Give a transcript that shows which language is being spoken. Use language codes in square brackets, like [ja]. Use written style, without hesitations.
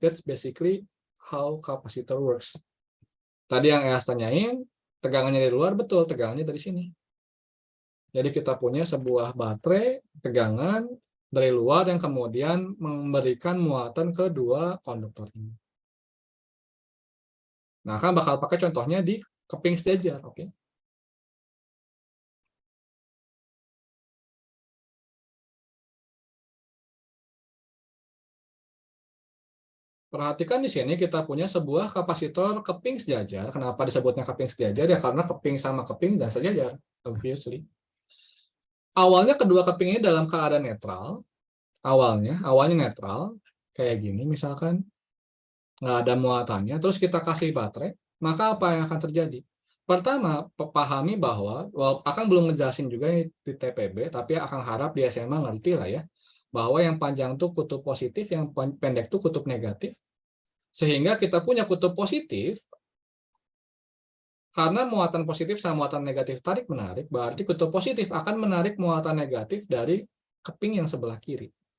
[en] That's basically how capacitor works. [id] Tadi yang Eas tanyain, tegangannya dari luar, betul, tegangannya dari sini. Jadi kita punya sebuah baterai tegangan dari luar yang kemudian memberikan muatan ke 2 konduktor ini. Nah, kan bakal pakai contohnya di keping sejajar, oke? Perhatikan di sini kita punya sebuah kapasitor keping sejajar. Kenapa disebutnya keping sejajar? Ya karena keping sama keping dan sejajar, obviously. Awalnya kedua keping ini dalam keadaan netral. Awalnya netral, kayak gini misalkan, nggak ada muatannya, terus kita kasih baterai, maka apa yang akan terjadi? Pertama, pahami bahwa, akan belum ngejelasin juga di TPB, tapi akan harap di SMA ngerti lah ya, bahwa yang panjang tuh kutub positif, yang pendek tuh kutub negatif, sehingga kita punya kutub positif, karena muatan positif sama muatan negatif tarik-menarik, berarti kutub positif akan menarik muatan negatif dari keping yang sebelah kiri.